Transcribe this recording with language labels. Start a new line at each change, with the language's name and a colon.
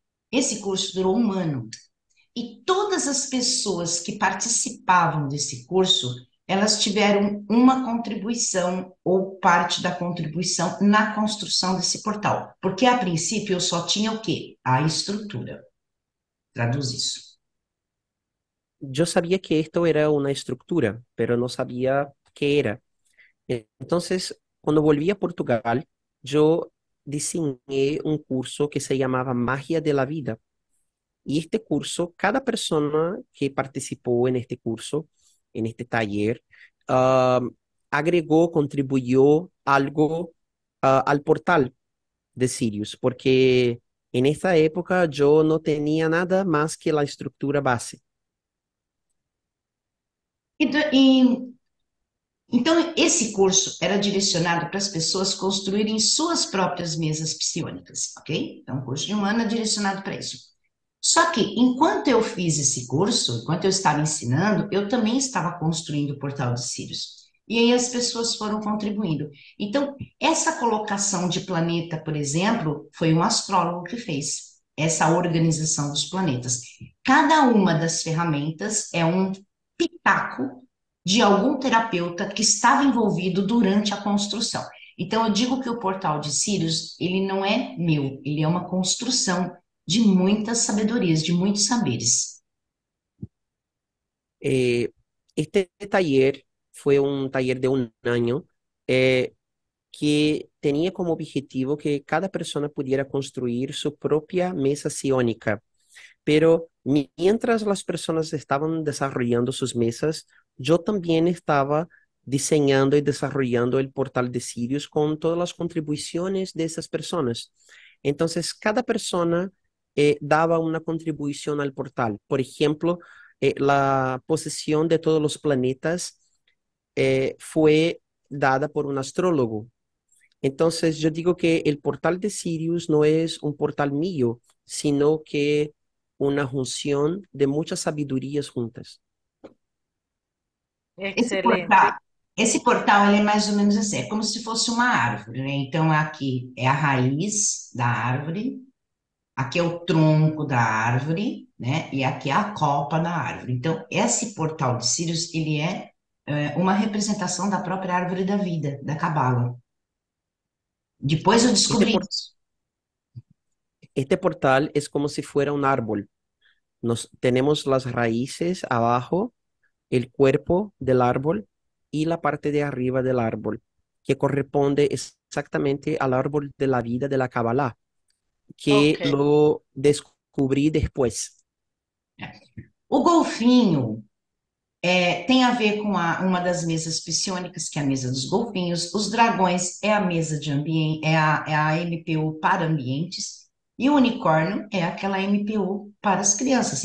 Portuguese: Esse curso durou um ano. E todas as pessoas que participavam desse curso, elas tiveram uma contribuição ou parte da contribuição na construção desse portal. Porque a princípio eu só tinha o quê? A estrutura. Traduz isso. Yo sabía que esto era una estructura, pero no sabía qué era. Entonces, cuando volví a Portugal, yo diseñé un curso que se llamaba Magia de la Vida. Y este curso, cada persona que participó en este curso, en este taller, ah, agregó, contribuyó algo al portal de Sirius, porque en esta época yo no tenía nada más que la estructura base. Então, esse curso era direcionado para as pessoas construírem suas próprias mesas psionicas, ok? Então, um curso de um ano é direcionado para isso. Só que, enquanto eu fiz esse curso, enquanto eu estava ensinando, eu também estava construindo o portal de Sirius. E aí as pessoas foram contribuindo. Então, essa colocação de planeta, por exemplo, foi um astrólogo que fez essa organização dos planetas. Cada uma das ferramentas é um pitaco de algum terapeuta que estava envolvido durante a construção. Então, eu digo que o portal de Sirius, ele não é meu, ele é uma construção de muitas sabedorias, de muitos saberes.
Spanish: Este taller fue un taller de un año eh, que tenía como objetivo que cada persona pudiera construir su propia mesa psiónica. Pero mientras las personas estaban desarrollando sus mesas, yo también estaba diseñando y desarrollando el portal de Sirius con todas las contribuciones de esas personas. Entonces, cada persona daba una contribución al portal. Por ejemplo, la posición de todos los planetas fue dada por un astrólogo. Entonces, yo digo que el portal de Sirius no es un portal mío, sino que una junción de muchas sabidurías juntas.
Portuguese: Esse Excelente. portal, esse portal, ele é mais ou menos assim, é como se fosse uma árvore, né? Então, aqui é a raiz da árvore, aqui é o tronco da árvore, né? E aqui é a copa da árvore. Então, esse portal de Sirius, ele uma representação da própria árvore da vida, da Cabala. Depois eu descobri por- isso.
Spanish: este portal es como si fuera un árbol. Tenemos las raíces abajo, el cuerpo del árbol y la parte de arriba del árbol, que corresponde exactamente al árbol de la vida de la Kabbalah, que Ok, lo descubrí después.
Portuguese: O golfinho tem a ver com uma das mesas psiônicas, que é a mesa dos golfinhos. Os dragões é a mesa de ambiente, é a MPU para ambientes. E o unicórnio é aquela MPU para as crianças.